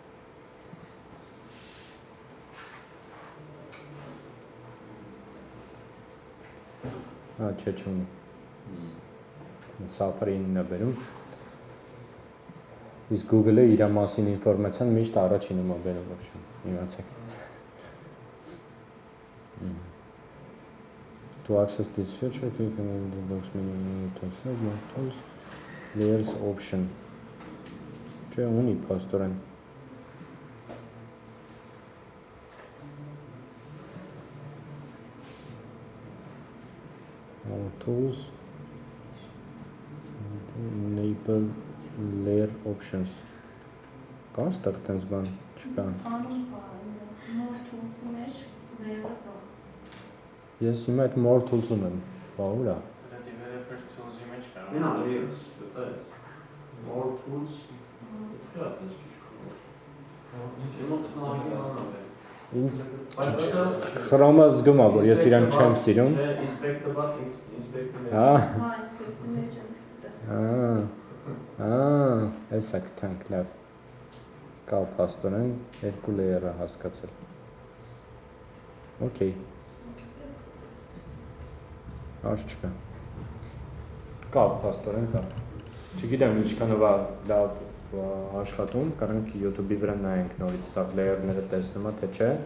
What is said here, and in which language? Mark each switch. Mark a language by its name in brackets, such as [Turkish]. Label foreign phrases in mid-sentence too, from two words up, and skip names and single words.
[Armenian] Չէ չունի։ Safari-ին է բերում։ Իսկ Google-ը իր մասին ինֆորմացիան միշտ առաջինում է բերում, ոբշեն, իմացեք։ [English] To access this feature, click on the box menu tools, layers option։ [Armenian] Չէ, ունի փաստորեն։ [English] Tools, enable layer options. [Armenian] Կա ստեղ տենց բան, չկա։ Անում բա, [English] more tools- [Armenian] ի մեջ layer-ը կա։ Ես հիմա այդ [English] more tools- [Armenian] ում եմ, բա ուր է։ Դա [English] developer tools- [Armenian] ի մեջ կա։ [English] Մենա layers, more tools, [Armenian] Ինձ Chrome-ը զգում է, որ ես իրան չեմ սիրում։ [English] Inspect the box, inspect the [Armenian] Հա։ Հա, ինստիտուտի մեջ եմ դե։ Էսա կտանք լավ։ Կա փաստորեն երկու layer-ը հասկացել։ Okay։ Արժ չկա։ Կա փաստորեն կա։ Չգիտեմ ինչքանով է լավ աշխատում, կարանք YouTube-ի վրա նայենք նորից սա layer-ները տեսնում է, թե չէ։